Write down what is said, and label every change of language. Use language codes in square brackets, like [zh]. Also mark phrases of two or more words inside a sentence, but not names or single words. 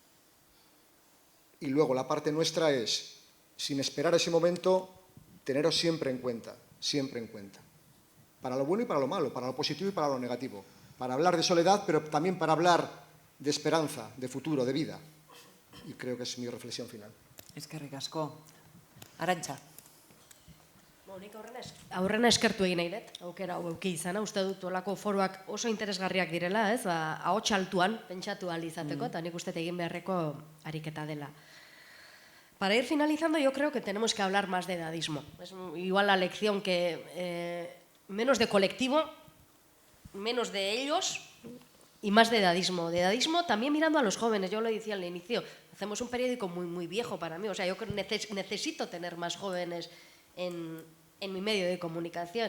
[es] Y luego la parte nuestra es, sin esperar ese momento, teneros siempre en cuenta, para lo bueno y para lo malo, para lo positivo y para lo negativo, para hablar de soledad, pero también para hablar de esperanza, de futuro, de vida. Y creo que es mi reflexión final. [eu] Eskerrik asko. Arantxa. Nik aurrena eskertu egin nahi dut, aukera hau eduki izana, uste dut olako foroak oso interesgarriak direla, ez, ahots altuan pentsatu ahal izateko, eta nik uste egin beharreko ariketa dela. [es] Para ir finalizando, yo creo que tenemos que hablar más de edadismo. Es igual la lección que menos de colectivo, menos de ellos y más de edadismo. De edadismo también mirando a los jóvenes, yo lo decía al inicio, hacemos un periódico muy viejo para mí, o sea, yo necesito tener más jóvenes en mi medio de comunicación.